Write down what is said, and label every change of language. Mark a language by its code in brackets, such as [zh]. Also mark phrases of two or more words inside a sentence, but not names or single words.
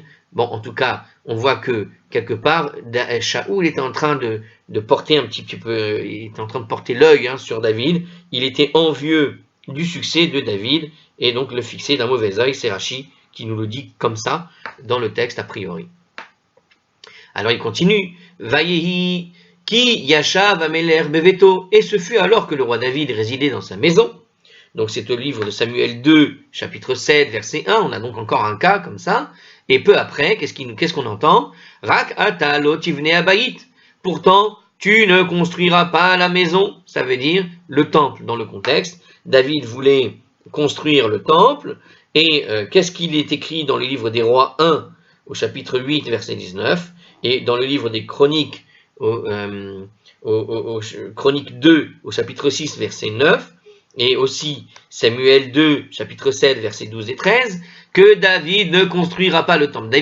[fr] Bon, en tout cas, on voit que quelque part, Shaoul était en train de porter un petit peu, il était en train de porter l'œil sur David. Il était envieux du succès de David et donc le fixer d'un mauvais œil. C'est Rachi qui nous le dit comme ça dans le texte a priori. Alors il continue, [he] ויהי כי ישב המלך בביתו, [fr] et ce fut alors que le roi David résidait dans sa maison. Donc c'est au livre de Samuel 2, chapitre 7, verset 1, on a donc encore un cas comme ça, et peu après, qu'est-ce qu'on entend? [he] רק אתה לא תבנה הבית, [fr] pourtant tu ne construiras pas la maison, ça veut dire le temple dans le contexte. David voulait construire le temple, et qu'est-ce qu'il est écrit dans le livre des rois 1, au chapitre 8, verset 19, et dans le livre des chroniques, chronique 2, au chapitre 6, verset 9, et aussi Samuel 2, chapitre 7, versets 12 et 13, que David ne construira pas le temple.